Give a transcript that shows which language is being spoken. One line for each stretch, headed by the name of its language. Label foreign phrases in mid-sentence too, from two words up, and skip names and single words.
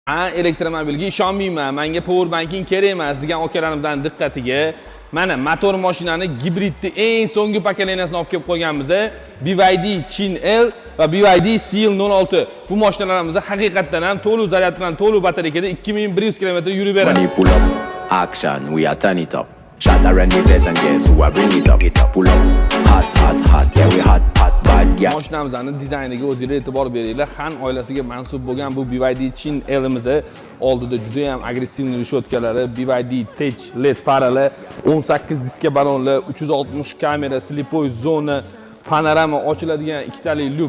Uzbek: Elektromobilga ishonmayman, menga
English: power banking
Uzbek: kerak emas degan akalarimizning diqqatiga mana motor mashinani gibridni eng so'nggi pokoleniyasini olib kelib qo'yganmiz. BYD Chin L va BYD Seal 06. Bu mashinalarimiz haqiqatan ham to'liq zaryad bilan to'liq batareykada 2100 km yurib beradi.
English: When you pull up, action, we are turn it up. Shut around the place and guess who are bring it up. Pull up, hot, hot, hot, yeah we hot, hot, bad yeah.
Uzbek: Mashinamizning dizayniga o'zingiz e'tibor beringlar. Han oilasiga mansub bo'lgan bu BYD Chin L'imiz oldida juda ham
Russian: agressivniy reshotkalari,
Uzbek: BYD Tech LED farali, 18 diska balonlar, 360 kamera,
Russian: slipoy zona,
Uzbek: panorama ochiladigan ikkitali lyuk.